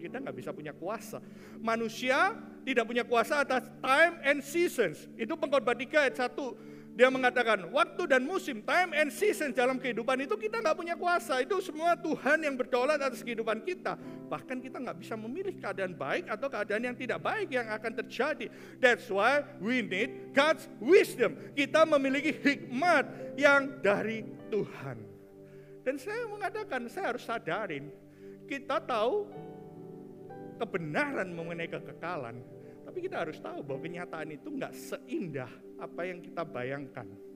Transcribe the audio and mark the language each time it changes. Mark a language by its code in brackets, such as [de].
[id] Kita nggak bisa punya kuasa. Manusia tidak punya kuasa atas [en] time and seasons. [id] Itu Pengkhotbah 3 ayat 1. Dia mengatakan waktu dan musim, [en] time and seasons [id] dalam kehidupan itu kita nggak punya kuasa. Itu semua Tuhan yang berdaulat atas kehidupan kita. Bahkan kita nggak bisa memilih keadaan baik atau keadaan yang tidak baik yang akan terjadi. [en] That's why we need God's wisdom. [id] Kita memiliki hikmat yang dari Tuhan. Dan saya mengatakan, saya harus sadarin, kita tahu kebenaran mengenai kekekalan, tapi kita harus tahu bahwa kenyataan itu nggak seindah apa yang kita bayangkan.